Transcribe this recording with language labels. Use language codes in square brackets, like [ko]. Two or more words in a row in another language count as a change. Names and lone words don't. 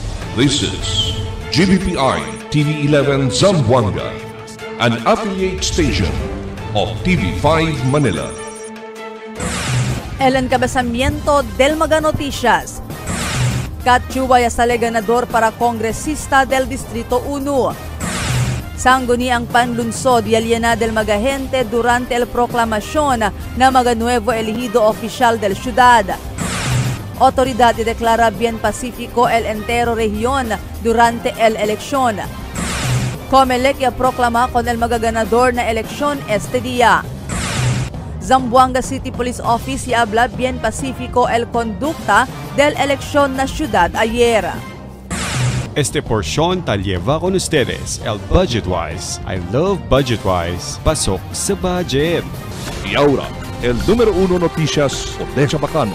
[en] This is GBPI TV11 Zamboanga, an affiliate station of TV5 Manila. [cbk] El encabezamiento del Mega Noticias. Katsuwaya sale ganador para kongresista del Distrito 1. Sangguniang panlunsod y aliena del magahente durante el proclamación [tl] na mga [cbk] nuevo elegido oficial del ciudad. Autoridad declara bien pacífico el entero región durante el elección. Comelec proclama con el magaganador na eleksyon este día. Zamboanga City Police Office y habla bien pacífico el conducta del elección na ciudad ayer. Este porción te lleva con ustedes el Budgetwise. [en] I love Budgetwise. [tl] Pasok sa budget. [cbk] Y ahora, el número 1 noticias de Chabacano.